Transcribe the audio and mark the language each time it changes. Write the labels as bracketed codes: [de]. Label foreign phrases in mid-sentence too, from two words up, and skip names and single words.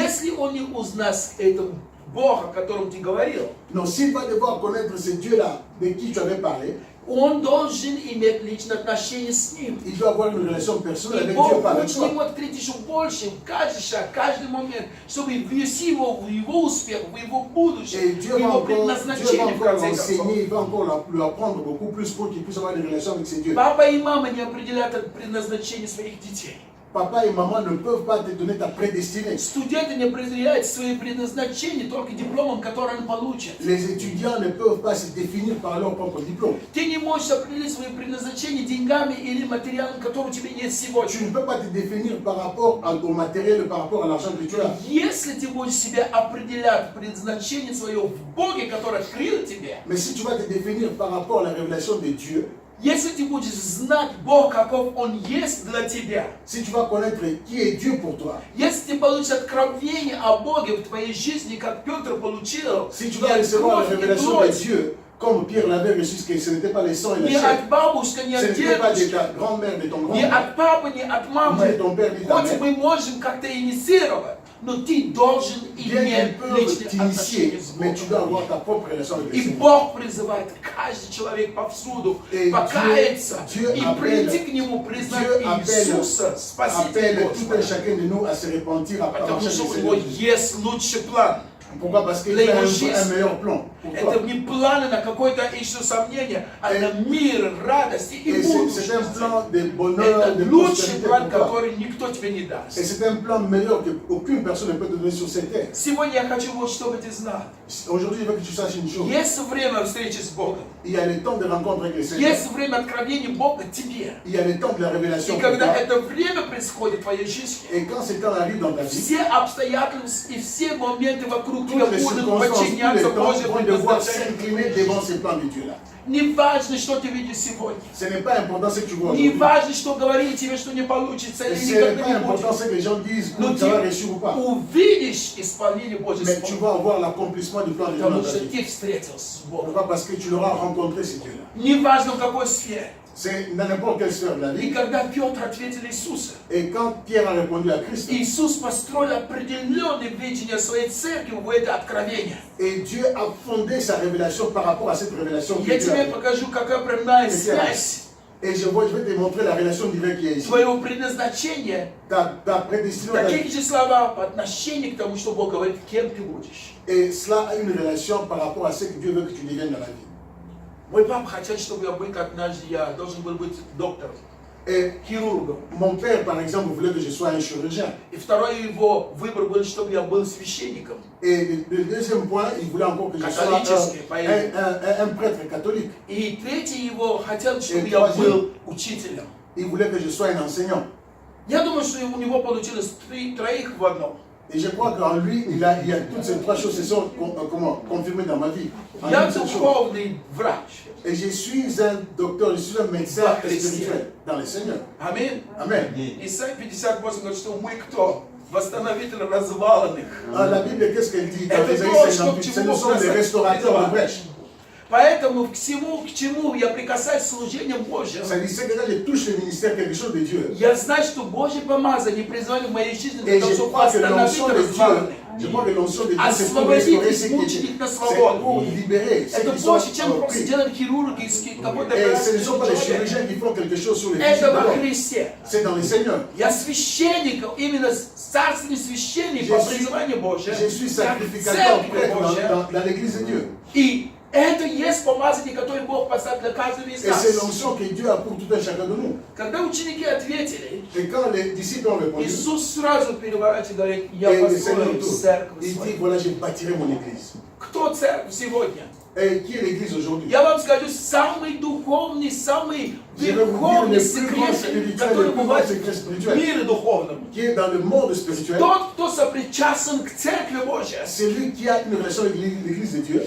[ru] Если он не узнает этого Бога, о котором ты говорил, [fr] Non, s'il va devoir connaître ce Dieu-là de qui tu avais parlé, [ru] он должен иметь личные отношения с ним. [fr] il doit avoir une relation personnelle [ru] И [fr] avec [ru] Бог [fr] Dieu par [ru] хочет [fr] toi. [ru] ему открыть еще больше, в каждый шаг, каждый момент, чтобы ввести его в его успех, в его [fr] Et [ru] будущее, [fr] Dieu [ru] в [fr] va [ru] его [fr] encore, Dieu va [ru] предназначение, в [fr] encore [ru] конце концов. [fr] l'enseigner, il va encore lui apprendre beaucoup plus pour qu'il puisse avoir une relation avec ses dieux. [ru] Папа и мама не определяют это предназначение своих детей. [fr] Papa et maman ne peuvent pas te donner ta prédestinée. [ru] Студенты не определяют свои предназначения только дипломом, который они получат. [fr] Les étudiants ne peuvent pas se définir par leur propre diplôme. [ru] Ты не можешь определить свои предназначения деньгами или материалом, который у тебя есть сегодня. [fr] Tu ne peux pas te définir par rapport au matériel, par rapport à l'argent que tu as. [ru] Если ты будешь себя определять предназначение свое в Боге, который открыл тебе, [fr] Mais si tu vas te définir par rapport à la révélation de Dieu, [ru] если ты будешь знать Бог, каков Он есть для тебя, [fr] si tu vas connaître qui est Dieu pour toi, [ru] если ты получишь откровение о Боге в твоей жизни, как Петр получил, [fr] si tu vas recevoir la révélation de Dieu, comme Pierre l'avait reçu, que ce n'était pas les sangs et la [ru] не [fr] chair, [ru] от бабушки, не [fr] ce [ru] от [fr] n'était pas de [ru] дедушки, [fr] ta grand-mère, de ton [ru] не [fr] grand-père, [ru] от папы, не от [fr] ni [ru] мамы. [fr] de ton père, ni de ta [ru] Хоть [fr] mère. [ru] мы можем как-то инициировать, но ты должен [fr] Bien qu'ils [ru] иметь [fr] peuvent [ru] личные [fr] t'initier, [ru] отношения с [fr] mais tu dois avoir [ru] Богом. [fr] ta propre relation avec le [ru] И [fr] Seigneur. [ru] Бог призывает каждый человек повсюду [fr] Et [ru] покаяться [fr] Dieu [ru] и [fr] appelle- [ru] прийти к Нему, признать Иисуса Спасителя [fr] appelle tout un [ru] Господа. [fr] chacun de nous à se repentir à [ru] Потому [fr] marcher [ru] что [fr] avec [ru] у [fr] le [ru] Него [fr] Seigneur Jésus. [ru] есть лучший план. [fr] Pourquoi? Parce qu'il [ru] Для [fr] a [ru] его [fr] un [ru] жизни. [fr] meilleur plan pour toi. [ru] Это не планы на какое-то еще сомнение, а на мир, радость и [fr] Et c'est un [ru] будущее. [fr] plan de bonheur, [ru] Это [fr] de [ru] лучший [fr] prospérité [ru] план, [fr] pour toi. [ru] который никто тебе не [fr] Et [ru] даст. [fr] c'est un plan meilleur qu'aucune personne ne peut te donner sur cette terre. [ru] Сегодня я хочу вот, чтобы ты знал. [fr] Aujourd'hui, je veux que tu saches une chose. [ru] Есть время встречи с Богом. [fr] Il y a le temps de rencontre avec le Seigneur. [ru] Есть время откровения Бога тебе. [fr] Il y a le temps de la révélation [ru] И [fr] pour [ru] когда [fr] toi. [ru] это время происходит в твоей жизни, [fr] Et quand ce temps arrive dans ta vie, [ru] все обстоятельства и все моменты вокруг тебя [fr] toutes les [ru] будут [fr] circonstances, tous les [ru] подчиняться [fr] temps [ru] Божьему [fr] vont devoir [ru] предназначению. [fr] s'incliner devant ces plans de Dieu-là. [ru] Не важно, что ты видишь сегодня. [fr] Ce n'est pas important ce que tu vois [ru] Не [fr] aujourd'hui. [ru] важно, что говорили тебе, что не получится [fr] Et [ru] или [fr] ce n'est [ru] никогда [fr] pas [ru] не [fr] important [ru] будет. [fr] ce que les gens disent, [ru] Но [fr] ou ça va [ru] ты [fr] réussir ou pas. [ru] увидишь исполнение Божьей [fr] Mais tu [ru] славы. [fr] vas avoir l'accomplissement du plan de Dieu [ru] Потому [fr] dans ta [ru] что [fr] vie. [ru] ты встретился с Богом. [fr] Pourquoi? Parce que tu l'auras rencontré, ce Dieu-là. [ru] Не важно в какой сфере. [fr] C'est dans n'importe quelle sphère de la [ru] И [fr] vie. [ru] когда Петр ответил Иисусу, [fr] Et quand Pierre a répondu à Christ, [ru] Иисус построил определенное видение своей церкви в это откровение. [fr] et Dieu a fondé sa révélation par rapport à cette révélation que [ru] Я [fr] Dieu a [ru] тебе [fr] faite. [ru] покажу, какая прямая [fr] C'est [ru] связь [fr] Et je vais te montrer la relation divine qui est ici. [ru] твоего предназначения, [fr] Ta prédestination, [ru] такие же слова по отношению к тому, что Бог говорит, кем ты будешь. [fr] et cela a une relation par rapport à ce que Dieu veut que tu deviennes dans la vie. [ru] Мой папа хотел, чтобы я был, как однажды я должен был быть доктором, [fr] Et [ru] хирургом. [fr] mon père, par exemple, voulait que je sois un chirurgien. [ru] И второй его выбор был, чтобы я был священником. [fr] Et le deuxième point, il voulait encore que je sois un prêtre catholique. [ru] И третий его хотел, чтобы И я третий. был учителем. [fr] Il voulait que je sois un enseignant. [ru] Я думаю, что у него получилось троих в одном. [fr] Et je crois qu'en lui, il y a toutes ces trois choses qui sont confirmées dans ma vie. En [ru] Я [fr] une seule chose. [ru] духовный врач. [fr] Et je suis un docteur, je suis un médecin spirituel dans le Seigneur. [ru] Аминь. [fr] Amen. [ru] Исайя 58 говорит, что мы кто? Восстановитель разваленных. [fr] La Bible, qu'est-ce qu'elle dit dans [ru] Это [fr] Ésaïe [ru] то, что [fr] 58? [ru] к [fr] Ce [ru] чему [fr] nous sommes des restaurateurs de brèches. [ru] Поэтому к чему я прикасаюсь к служению Божьему. [fr] Ça dit, c'est que quand je touche le ministère, quelque chose de Dieu. [ru] Я знаю, что Божье помазание призвали в моей жизни [fr] Et [ru] для того, [fr] je [ru] чтобы [fr] crois que [ru] восстановить [fr] l'onction de Dieu, [ru] разваленных. [fr] je crois que l'onction de Dieu, c'est pour [ru] Освободить [fr] restaurer ce qui [ru] измученных [fr] est, [ru] на [fr] c'est [ru] свободу. [fr] pour libérer ceux [ru] Это [fr] qui sont [ru] больше, чем просто [fr] pris. [ru] делать хирургический какой-то [fr] Et ce ne sont pas les [ru] человек. [fr] chirurgiens qui font quelque chose sur les [ru] Это [fr] physiques de [ru] во [fr] l'homme. [ru] Христе. [fr] C'est dans le Seigneur. [ru] Я священником, именно царственный священник по призванию Божьему. [fr] Je suis [ru] Как [fr] sacrificateur, [ru] церковь [fr] prêtre [ru] Божья. [fr] dans l'église de Dieu. [ru] И это есть помазание, которое Бог поставил для каждого из [fr] Et c'est [ru] нас. [fr] l'onction que Dieu a pour tout un chacun de nous. [ru] Когда ученики ответили, [fr] Et quand les disciples ont répondu, [ru] Иисус сразу переворачивает и говорит, я [fr] et le Seigneur [ru] построю [fr] tourne, [ru] церковь [fr] il dit, [ru] свою. [fr] voilà, je bâtirai mon église. [ru] Кто церковь сегодня? [fr] Et qui est l'église aujourd'hui? [ru] Я вам скажу, самый духовный, самый [fr] Je vais vous dire [ru] верховный [fr] le plus grand [ru] секрет, [fr] spirituel, [ru] который [fr] le plus grand [ru] бывает [fr] secret [ru] в [fr] spirituel, [ru] мире духовном. [fr] qui est dans le monde spirituel. [ru] Тот, кто сопричастен к Церкви Божьей, [fr] Celui qui a une relation avec l'église de Dieu,